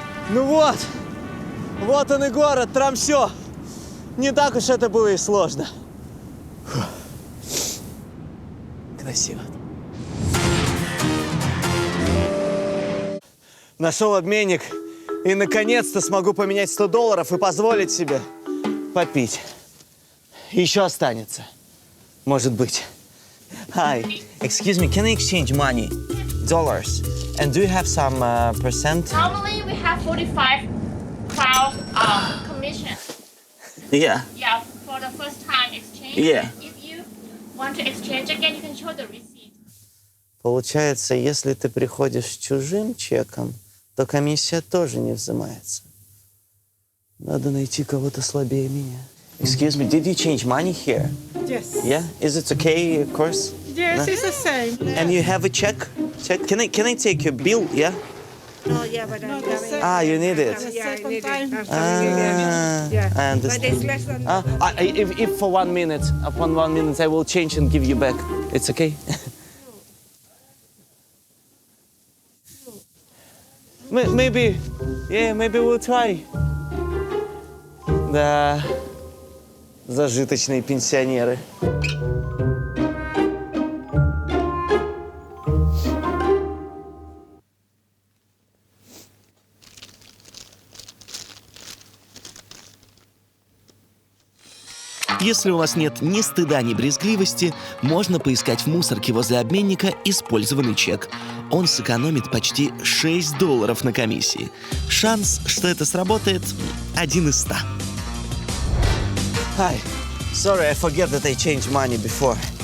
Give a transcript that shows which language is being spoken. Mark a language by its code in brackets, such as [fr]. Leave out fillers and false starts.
[ru] Ну вот, вот он и город, Тромсе. Не так уж это было и сложно. Фух. Красиво. Нашел обменник и наконец-то смогу поменять $100 и позволить себе попить. Еще останется. Может быть. [en] Hi, excuse me, can I exchange money? Dollars. And do you have some percent? Normally we have 45 pounds commission. Yeah. Yeah, for the first time exchange. Yeah. If you want to exchange again, you can show the receipt. [ru] Получается, если ты приходишь с чужим чеком, то комиссия тоже не взимается. Надо найти кого-то слабее меня. [en] Excuse me, did you change money here? Yes. Yeah? Is it okay, of course? Yes, it's the same. And you have a check? check. Can I take your bill? Yeah. No, yeah, but I'm coming. Ah, you need it. Yeah, I need it. I'm coming. Ah, Yeah. I understand. But it's less than If for 1 minute, upon 1 minute, I will change and give you back. It's okay? Maybe, yeah, maybe we'll try. [ru] Да, зажиточные пенсионеры. Если у вас нет ни стыда, ни брезгливости, можно поискать в мусорке возле обменника использованный чек. Он сэкономит почти $6 на комиссии. Шанс, что это сработает, 1 из 100. [en] Hi, sorry, I forget that I changed money before.